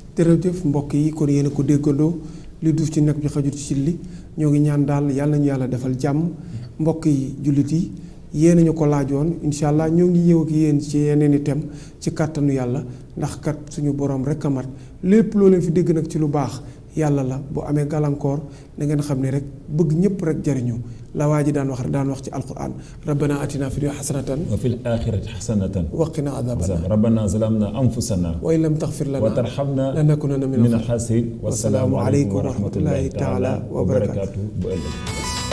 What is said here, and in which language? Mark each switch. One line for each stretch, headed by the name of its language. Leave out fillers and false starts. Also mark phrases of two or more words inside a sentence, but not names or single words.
Wolof: jërëjëf mbokk yi kon yéen a ko déggandoo li duuf ci nag bi xajut ci li ñoo ngi ñaan daal yàlla nañu yàlla defal jàmm mbokk yi jullit yi yéen ñu ko laajoon
Arabic: إن شاء الله
Wolof: ñoo ngi ñëw ak yéen ci yeneen i thème ci kàttanu yàlla ndax kat suñu borom rek a mat lépp loo leen fi dégg nag ci lu baax yàlla la bu amee gàllankoor da ngeen xam ne rek bëgg ñëpp rek jariñu la waa ji daan wax ci alquran
Arabic: ربنا آتنا في الدنيا حسنة وفي الآخرة حسنة وقنا عذاب ربنا ظلمنا أنفسنا وإن لم تغفر لنا وترحمنا لنكونن من الخاسرين. والسلام عليكم ورحمة الله تعالى وبركاته.